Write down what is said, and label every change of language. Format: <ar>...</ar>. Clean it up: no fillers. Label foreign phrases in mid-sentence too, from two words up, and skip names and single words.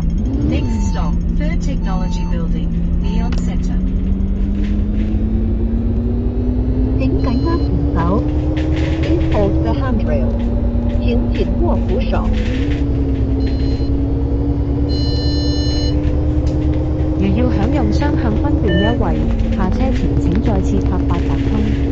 <en>Next stop, Third Technology Building, Neon Center.</en> <yue>請緊握扶手。</yue> <en>Please hold the handrail。</en> <yue>請緊握扶手。如要享用雙向分段優惠，下車前請再次拍八達通。</yue>